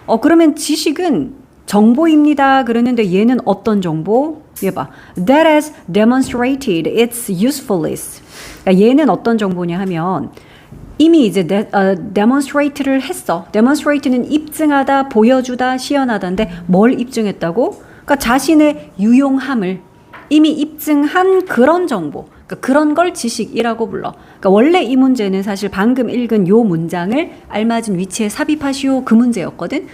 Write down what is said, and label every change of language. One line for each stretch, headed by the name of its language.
Korean: 그러면 지식은 정보입니다. 그랬는데 얘는 어떤 정보? 얘 봐.
English: That has demonstrated its usefulness.
Korean: 그러니까 얘는 어떤 정보냐 하면 이미 이제 demonstrate를 했어. demonstrate는 입증하다, 보여주다, 시연하다인데 뭘 입증했다고? 그러니까 자신의 유용함을 이미 입증한 그런 정보. 그러니까 그런 걸 지식이라고 불러. 그러니까 원래 이 문제는 사실 방금 읽은 요 문장을 알맞은 위치에 삽입하시오 그 문제였거든.